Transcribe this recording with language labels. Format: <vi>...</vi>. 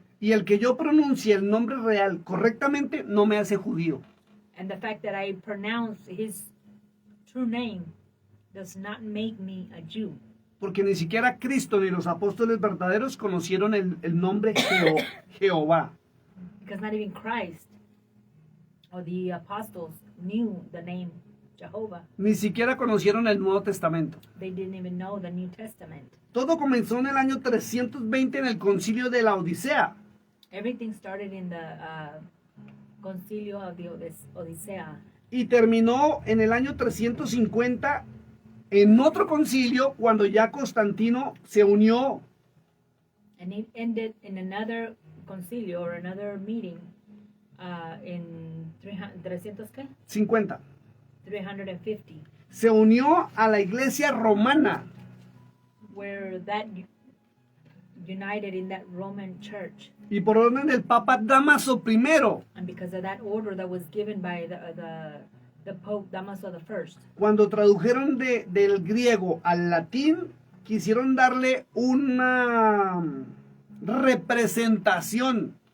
<es>Y el que yo pronuncie el nombre real correctamente no me hace judío.</es> <en>And the fact that I pronounce his true name does not make me a Jew.</en> <es>Porque ni siquiera Cristo ni los apóstoles verdaderos conocieron el nombre Jehová.</es> <en>Because not even Christ or the apostles knew the name Jehovah.</en> <es>Ni siquiera conocieron el Nuevo Testamento.</es> <en>They didn't even know the New Testament.</en> <es>Todo comenzó en el año 320 en el concilio de la Odisea.</es> <en>Everything started in the concilio of the Odisea.</en> <es>Y terminó en el año 350 en otro concilio cuando ya Constantino se unió.</es> <en>And it ended in another concilio or another meeting in 300,</en> <es>¿qué?</es> <en>50. 350,</en> <es>Se unió a la iglesia romana.</es> <en>where that united in that Roman church.</en> <es>Y por orden del Papa Dámaso I,</es> <en>And because of that order that was given by the Pope Damaso I,</en> <es>cuando tradujeron del griego al latín, quisieron darle una representación.</es>